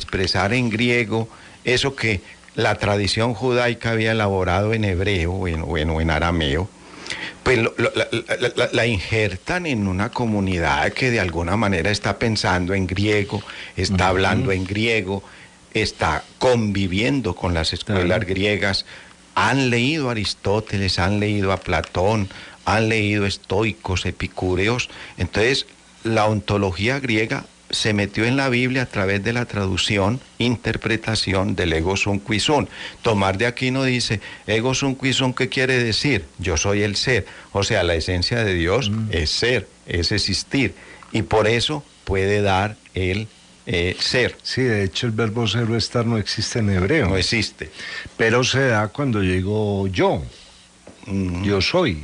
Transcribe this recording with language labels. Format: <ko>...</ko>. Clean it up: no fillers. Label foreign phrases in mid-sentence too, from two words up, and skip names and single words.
<es>expresar en griego eso que la tradición judaica había elaborado en hebreo o en arameo, pues la injertan en una comunidad que de alguna manera está pensando en griego, está hablando en griego, está conviviendo con las escuelas griegas, han leído a Aristóteles, han leído a Platón, han leído estoicos, epicúreos. Entonces la ontología griega se metió en la Biblia a través de la traducción, interpretación del</es> <la>ego sum qui sum.</la> <es>Tomás de Aquino dice,</es> <la>ego sum qui sum,</la> <es>¿qué quiere decir? Yo soy el ser. O sea, la esencia de Dios es ser, es existir. Y por eso puede dar el ser. Sí, de hecho el verbo ser o estar no existe en hebreo. No existe. Pero se da cuando llegó yo. Yo soy.</es>